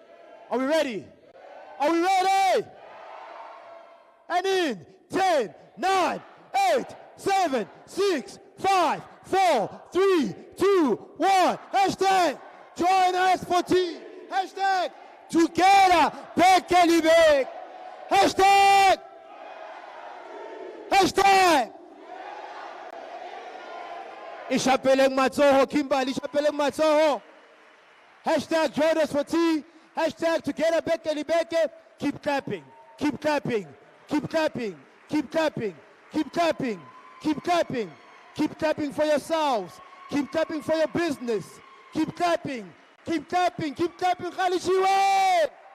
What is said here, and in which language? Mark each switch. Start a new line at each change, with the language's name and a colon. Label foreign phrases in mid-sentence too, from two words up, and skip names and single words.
English: And in 10, 9, 8, 7, 6, 5, 4, 3, 2, 1. Hashtag join us for tea. Hashtag together. Bekelibeke. Hashtag.
Southern Sotho: Ishapeleng matsoho, Kimberley, ishapeleng matsoho.
English: Hashtag join us for tea. Hashtag together, Bekelibeke. Keep clapping for yourselves. Keep clapping for your business. Keep clapping, Galeshewe.